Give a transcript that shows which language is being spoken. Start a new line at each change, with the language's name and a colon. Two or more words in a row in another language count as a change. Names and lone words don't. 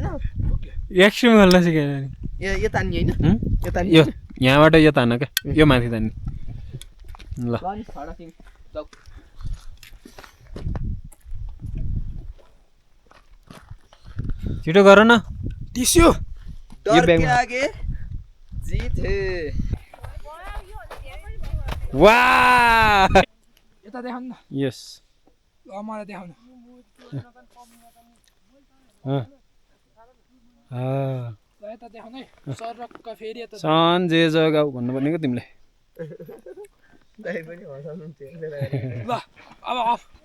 Nepali: एक्सट्रिम खेल्न सिकाएन नि यो तान्ने होइन यो तान्ने यो यहाँबाट यो तान्न क्या यो माथि तान्ने ल ल नि छाड तिमी जाऊ छिटो गर न टिस्यु
Hindi: ये बैग में। आगे जीत है वाह
Nepali: यता देखाउनु न यस ल मलाई देखाउनु ल यता देखाउनु है सरक्क फेरि यता सन्जे जगाऊ भन्नुपर्ने क्या तिमीले ल अब अफ